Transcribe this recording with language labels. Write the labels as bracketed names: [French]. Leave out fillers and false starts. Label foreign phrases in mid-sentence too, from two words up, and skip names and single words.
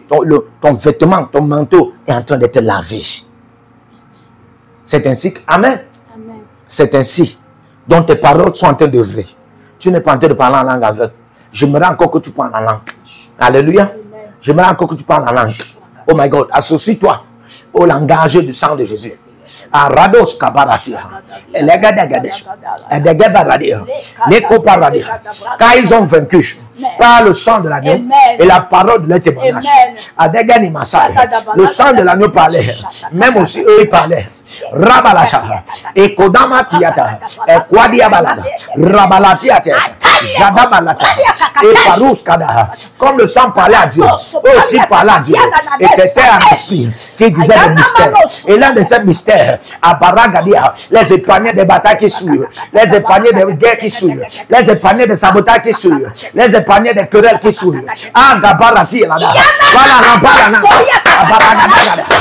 [French] Ton vêtement, ton manteau est en train d'être lavé. C'est ainsi que, amen. Amen. C'est ainsi dont tes paroles sont en train d'œuvrer. Tu n'es pas en train de parler en langue avec. J'aimerais encore que tu parles en langue. Alléluia. J'aimerais encore que tu parles en langue. [English] Oh my God, [French] associe-toi au langage du sang de Jésus. Arados kabaratia, car ils ont vaincu par le sang de l'agneau et la parole de leur témoignage. Le sang de l'agneau parlait, même aussi eux ils parlaient. Rabalasha, et Kodama Tiata, et Kwadiabalada, Rabalatiata, Jadabalata, et Parouskada, comme le sang parlait à Dieu, eux aussi parlaient à Dieu. Et c'était un esprit qui disait des mystères. Et l'un de ces mystères, à Baragadia, les épargnés des batailles qui suivent, les épargnés des guerres qui suivent, les épargnés des sabotages qui suivent, les épargnés des querelles qui suivent. Ah, Gabarati, là, voilà, Rabalana, Baragada.